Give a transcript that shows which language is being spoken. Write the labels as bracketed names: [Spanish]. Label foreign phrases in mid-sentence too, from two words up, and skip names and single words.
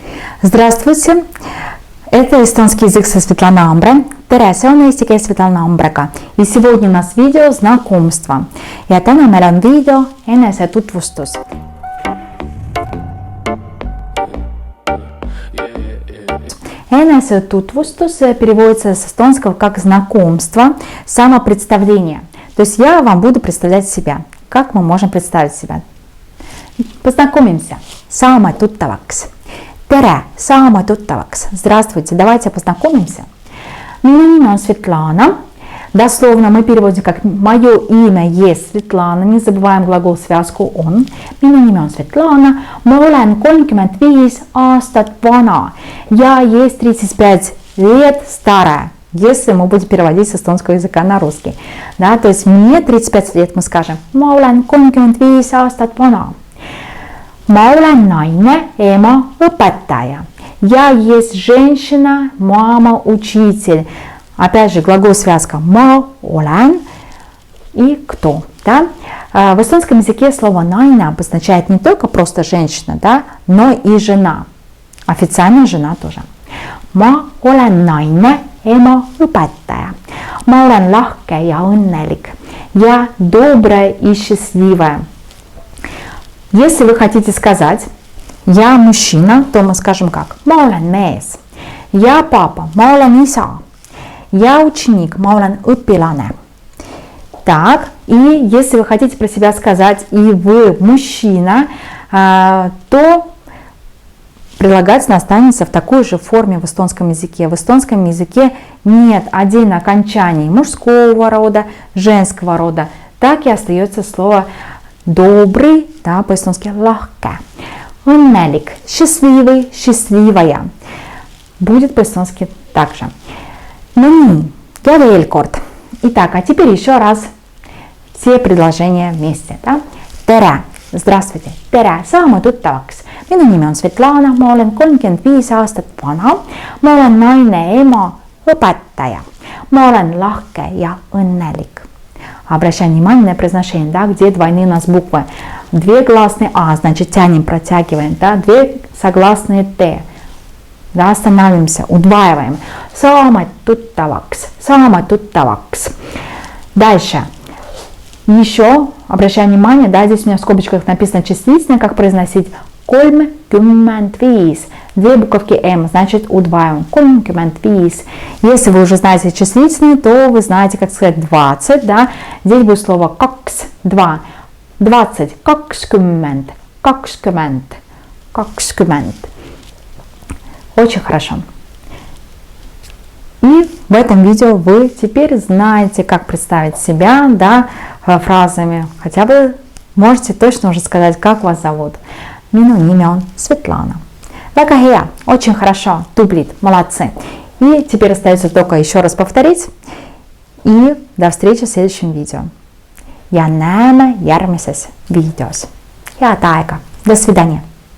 [Russian] Здравствуйте! Это эстонский язык со Светланой Амбре. [Estonian] Tere, see on eesti keel Svetlana Ambrega. [Russian] И сегодня у нас видео знакомства. [Estonian] Ja täna meil on video enesetutvustus. [Russian] Enesetutvustus переводится с эстонского как знакомство, самопредставление. То есть я вам буду представлять себя. Как мы можем представить себя? Познакомимся. [Estonian] Saame tuttavaks. Tere, saame tuttavaks. [Russian] Здравствуйте, давайте познакомимся. [Estonian] Minu nimi on Svetlana. [Russian] Дословно мы переводим как «Мое имя есть Светлана». Не забываем глагол связку «он». [Estonian] Minu nimi on Svetlana. Ma olen 35 aastat vana. [Russian] Я есть 35 лет старая. Если мы будем переводить с эстонского языка на русский. Да, то есть мне 35 лет, мы скажем [Estonian] «Ma olen 35 aastat vana». Ma olen naine, ema, õpetaja. [Russian] Я есть женщина, мама, учитель. Опять же, глагол связка [Estonian] ma olen [Russian] и кто. Да? В эстонском языке слово naine обозначает не только просто женщина, да, но и жена. Официально жена тоже. [Estonian] Ma olen naine, ema, õpetaja. Ma olen lahke ja õnnelik. [Russian] Я добрая и счастливая. Если вы хотите сказать «я мужчина», то мы скажем как [Estonian] «ma olen mees», [Russian] «я папа», [Estonian] «ma olen isa», [Russian] «я ученик», [Estonian] «ma olen õpilane». [Russian] Так, и если вы хотите про себя сказать «и вы мужчина», то прилагательное останется в такой же форме в эстонском языке. В эстонском языке нет отдельно окончаний мужского рода, женского рода. Так и остается слово добрый, да, по-эстонски lahke. Õnnelik, счастливый, счастливая. Будет по-эстонски также. Ну, [Estonian] ja veel kord. [Russian] Итак, а теперь еще раз все предложения вместе. Да? Tere, здравствуйте. [Estonian] Tere, saame tuttavaks. Minu nimi on Svetlana, ma olen 35 aastat vana. Ma olen naine, ema, õpetaja. Ma olen lahke ja õnnelik. [Russian] Обращаем внимание на произношение, да, где двойные у нас буквы. Две гласные А, значит тянем, протягиваем, да, две согласные Т. Да, останавливаемся, удваиваем. [Estonian] Saame tuttavaks, saame tuttavaks. [Russian] Дальше. Еще обращаем внимание, да, здесь у меня в скобочках написано числительное, как произносить 35. Две буковки М, значит удваиваем. 35. Если вы уже знаете числительные, то вы знаете, как сказать 20. Да? Здесь будет слово кaks, 2. 20, 20, 20, 20. Очень хорошо. И в этом видео вы теперь знаете, как представить себя, да, фразами. Хотя бы можете точно уже сказать, как вас зовут. [Estonian] Minu nimi on Svetlana. Väga hea, [Russian] очень хорошо, тублит, молодцы. И теперь остается только еще раз повторить. И до встречи в следующем видео. [Estonian] Ja näeme järgmises videos. Head aega, [Russian] до свидания.